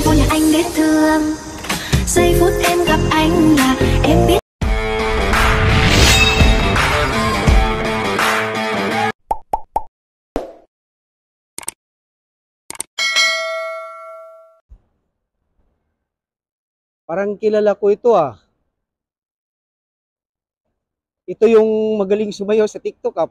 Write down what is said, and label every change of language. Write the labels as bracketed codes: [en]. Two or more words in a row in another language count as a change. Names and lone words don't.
[vi] anh biết thương. Giây phút em gặp anh là em biết. [tl] Parang kilala ko ito ah. Ito yung magaling sumayaw sa TikTok ah.